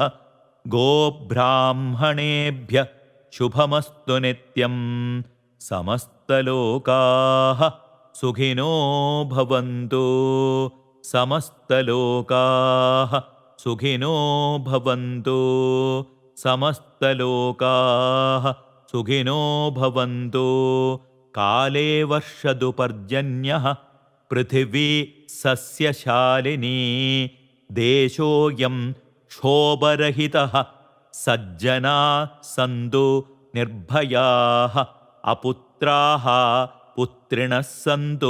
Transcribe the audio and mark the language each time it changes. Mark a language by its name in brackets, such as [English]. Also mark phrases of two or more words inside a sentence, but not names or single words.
[Sanskrit] गोब्राह्मणेभ्यः शुभमस्तु नित्यं। സമസ്തലോകാഃ സുഖിനോ ഭവന്തു. സമസ്തലോകാഃ സുഖിനോ ഭവന്തു. സമസ്തലോകാഃ സുഖിനോ ഭവന്തു. കാലേ വർഷതു പർജന്യഃ പൃഥിവീ സസ്യശാലിനീ. ദേശോയം ക്ഷോഭരഹിതഃ. സജ്ജനാ സന്തു നിർഭയാഃ. അപുത്രാഃ പുത്രിണഃ സന്തു.